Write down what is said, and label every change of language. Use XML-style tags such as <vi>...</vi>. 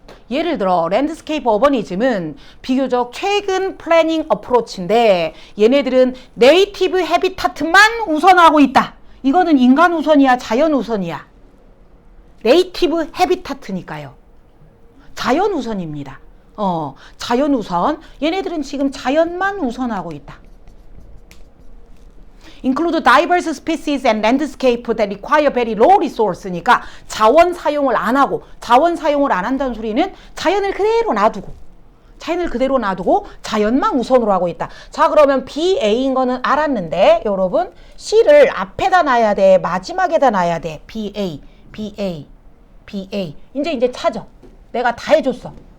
<ko>예를 들어 랜드스케이프 어버니즘은 비교적 최근 플래닝 어프로치인데 얘네들은 네이티브 해비타트만 우선하고 있다. 이거는 인간 우선이야, 자연 우선이야? 네이티브 해비타트니까요. 자연 우선입니다. 자연 우선. 얘네들은 지금 자연만 우선하고 있다.</ko> <en>include diverse species and landscape that require very low resource니까</en> <ko>자원 사용을 안 한다는 소리는 자연을 그대로 놔두고 자연을 그대로 놔두고 자연만 우선으로 하고 있다. 자, 그러면 BA인 거는 알았는데 여러분 C를 앞에다 놔야 돼, 마지막에다 놔야 돼. BA, BA, BA. 이제 찾아. 내가 다 해줬어.</ko>